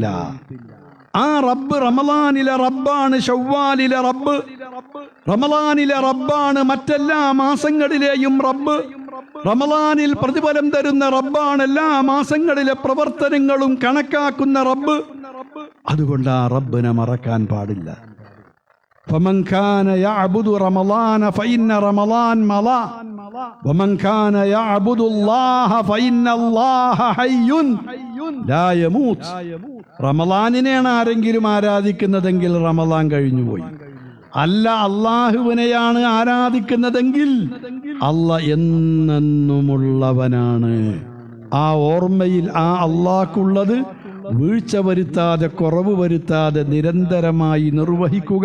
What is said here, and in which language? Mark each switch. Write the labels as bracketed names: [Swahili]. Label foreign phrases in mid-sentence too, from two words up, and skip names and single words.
[Malayalam] ആ റബ്ബ് റമളാനിലെ റബ്ബാണ്, ശവ്വാലിലെ റബ്ബ് റമളാനിലെ റബ്ബാണ്, മറ്റെല്ലാ മാസങ്ങളിലെയും റബ്ബ്. റമളാനിൽ പ്രതിഫലം തരുന്ന റബ്ബാണ്, എല്ലാ മാസങ്ങളിലെ പ്രവർത്തനങ്ങളും കണക്കാക്കുന്ന റബ്ബ്. അതുകൊണ്ട് ആ റബ്ബിനെ മറക്കാൻ പാടില്ല. [Arabic] فمن كان يعبد رمضان فإن رمضان مضى ومن كان يعبد الله فإن الله حي لا يموت. [Malayalam] റമളാനിനെയാണ് ആരെങ്കിലും ആരാധിക്കുന്നതെങ്കിൽ റമളാൻ കഴിഞ്ഞുപോയി. അല്ല, അള്ളാഹുവിനെയാണ് ആരാധിക്കുന്നതെങ്കിൽ അള്ള എന്നെന്നുമുള്ളവനാണ്. ആ ഓർമ്മയിൽ ആ അള്ളാഹ്ക്കുള്ളത് വീഴ്ച വരുത്താതെ, കുറവ് വരുത്താതെ നിരന്തരമായി നിർവഹിക്കുക.